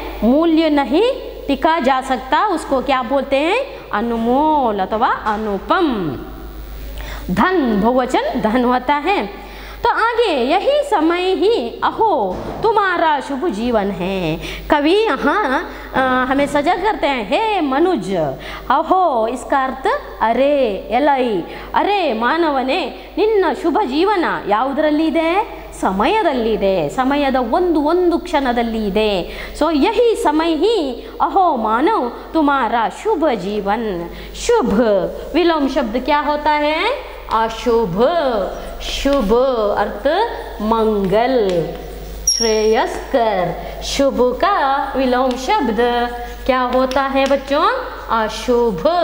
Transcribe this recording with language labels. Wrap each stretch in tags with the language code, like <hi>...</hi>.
<hi>मूल्य नहीं टिका जा सकता, उसको क्या बोलते हैं? अनमोल अथवा अनुपम। धन, बहुवचन धन होता है। तो आगे यही समय ही अहो तुम्हारा शुभ जीवन है। कवि यहाँ हमें सजग करते हैं, हे मनुज। अहो इसका अर्थ अरे,</hi> <kn>ಎಲೈ, ಅರೆ ಮಾನವನೇ ನಿನ್ನ ಶುಭ ಜೀವನ ಯಾವುದರಲ್ಲಿದೆ? ಸಮಯದಲ್ಲಿದೆ, ಸಮಯದ ಒಂದು ಕ್ಷಣದಲ್ಲಿ ಇದೆ।</kn> <hi>सो यही समय ही अहो मानव तुम्हारा शुभ जीवन। शुभ विलोम शब्द क्या होता है? अशुभ। शुभ अर्थ मंगल, श्रेयस्कर। शुभ का विलोम शब्द क्या होता है बच्चों? अशुभ।</hi>